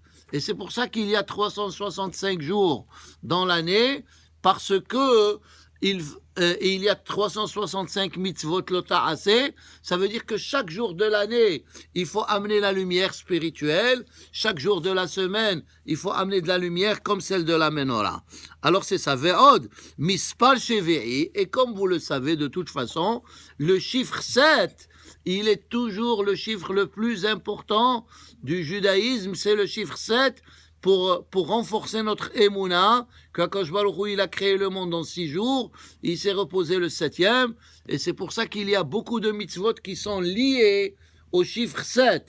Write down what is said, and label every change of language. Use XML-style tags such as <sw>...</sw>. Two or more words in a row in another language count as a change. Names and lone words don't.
<fr>Et c'est pour ça qu'il y a 365 jours dans l'année, parce que il y a 365</fr> <he>מצוות לא תעשה.</he> <fr>Ça veut dire que chaque jour de l'année, il faut amener la lumière spirituelle. Chaque jour de la semaine, il faut amener de la lumière comme celle de la menorah. Alors c'est ça,</fr> <he>ועוד, מספר שביעי.</he> <fr>Et comme vous le savez de toute façon, le chiffre 7, il est toujours le chiffre le plus important du judaïsme. C'est le chiffre 7 pour renforcer notre émouna, qu'</fr> <he>הקדוש ברוך הוא,</he> <fr>il a créé le monde en 6 jours, il s'est reposé le 7e, et c'est pour ça qu'il y a beaucoup de mitzvot qui sont liés au chiffre 7.</fr>